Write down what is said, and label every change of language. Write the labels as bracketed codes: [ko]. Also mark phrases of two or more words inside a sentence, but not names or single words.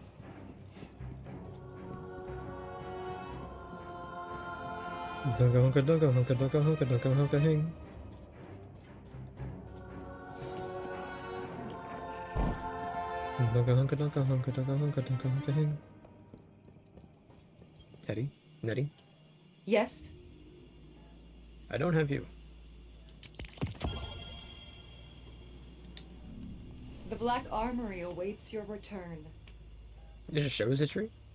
[en] Donka honka donka honka donka honka donka honka hing. Donka honka donka honka donka honka donka honka hing. Teddy? Nettie? Yes? I don't have you. The Black Armory awaits your return. It just shows a tree?